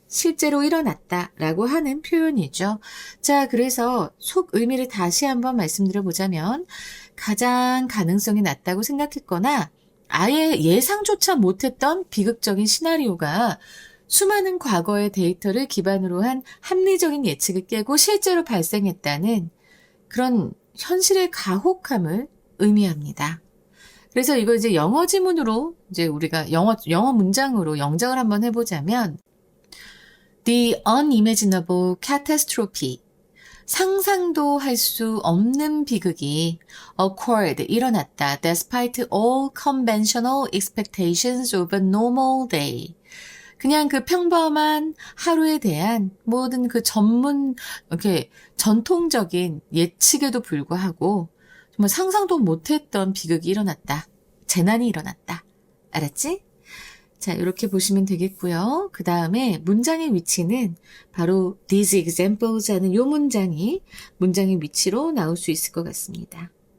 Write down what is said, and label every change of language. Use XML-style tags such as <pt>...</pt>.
<ko>실제로 일어났다라고 하는 표현이죠. 자, 그래서 속 의미를 다시 한번 말씀드려보자면 가장 가능성이 낮다고 생각했거나 아예 예상조차 못했던 비극적인 시나리오가 수많은 과거의 데이터를 기반으로 한 합리적인 예측을 깨고 실제로 발생했다는 그런 현실의 가혹함을 의미합니다. 그래서 이거 이제 영어 지문으로 이제 우리가 영어 문장으로 영작을 한번 해보자면</ko> <en>The unimaginable catastrophe.</en> <ko>상상도 할 수 없는 비극이</ko> <en>occurred,</en> <ko>일어났다.</ko> <en>Despite all conventional expectations of a normal day.</en> <ko>그냥 그 평범한 하루에 대한 모든 그 이렇게 전통적인 예측에도 불구하고 정말 상상도 못했던 비극이 일어났다. 재난이 일어났다. 알았지? 자, 이렇게 보시면 되겠고요. 그 다음에 문장의 위치는 바로</ko> <en>these examples</en> <ko>하는 요 문장이 문장의 위치로 나올 수 있을 것 같습니다.</ko>